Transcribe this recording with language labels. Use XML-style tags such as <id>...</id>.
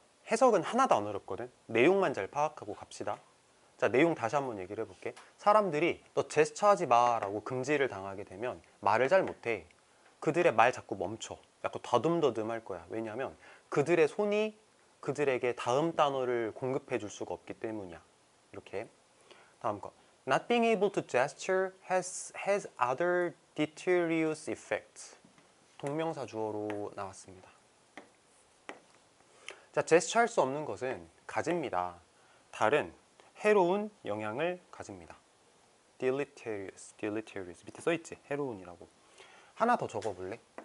<ko>해석은 하나도 안 어렵거든. 내용만 잘 파악하고 갑시다. 자, 내용 다시 한번 얘기를 해볼게. 사람들이 너 제스처 하지 마 라고 금지를 당하게 되면 말을 잘 못해. 그들의 말 자꾸 멈춰. 자꾸 더듬더듬 할 거야. 왜냐하면 그들의 손이 그들에게 다음 단어를 공급해 줄 수가 없기 때문이야. 이렇게. 다음 거.</ko> <en>Not being able to gesture has other deleterious effects.</en> <ko>동명사 주어로 나왔습니다. 자, 제스처 할 수 없는 것은 가집니다. 다른 해로운 영향을 가집니다. deleterious 밑에 써있지? 해로운이라고. 하나 더 적어볼래?</ko>